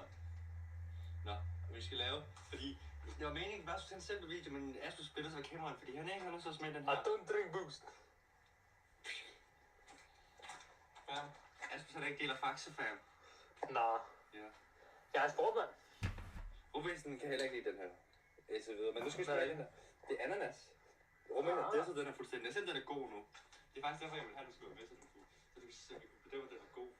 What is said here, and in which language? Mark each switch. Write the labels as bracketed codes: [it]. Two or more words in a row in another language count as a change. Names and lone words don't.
[da] Nå, vi skal lave, fordi det var meningen, at bare skulle tage en simpel video, men Asmus spiller sig kameraen, fordi han ikke har lyst til at smage den her. [en] I don't drink boost. Fam. [da] Asmus er da ikke del af Faxe, fam. Nå. Ja. Jeg er sportmand. Rubensen kan heller ikke lide den her. Så videre. Men nu skal vi smage den her. Det er ananas. Ruben har disset den her fuldstændig. Jeg synes, den er god nu. Det er faktisk derfor, jeg vil have, at du skal være med til den. Så vi kan bedømme, at den er god for.